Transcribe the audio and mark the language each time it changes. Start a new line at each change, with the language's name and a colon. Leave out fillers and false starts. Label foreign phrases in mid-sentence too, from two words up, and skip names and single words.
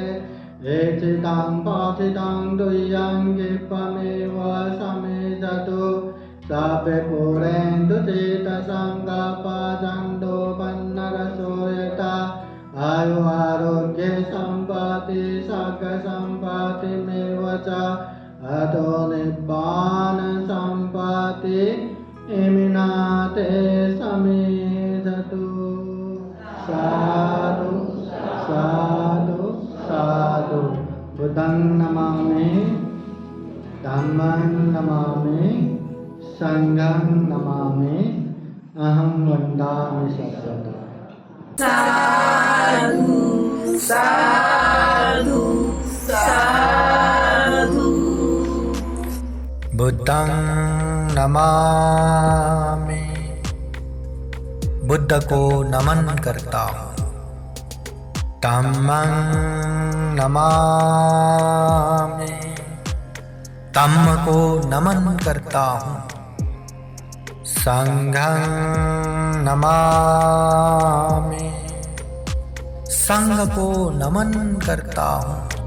Pali: एचितं पाथितं तुय्यं क्षिप्रमेव समेधतु सापे पुरेन्दु चेतसङ्गपजन्तो पन्नरसो यथा आयु आरोग्ये सम्पत्ति सर्गसम्पत्तिमेव च अतो निब्बान सम्पत्ति इमिनाते समेधतु। साधु साधु साधु। बुद्धं नमामि, धम्मं नमामि, संघं नमामि, अहं वन्दामि सर्वदा। साधु साधु साधु। बुद्धं नमामि,
Hindi: बुद्ध को नमन करता हूँ।
Pali: धम्मं नमामि,
Hindi: धम्म को नमन करता हूँ।
Pali: संघं नमामि,
Hindi: संघ को नमन करता हूँ।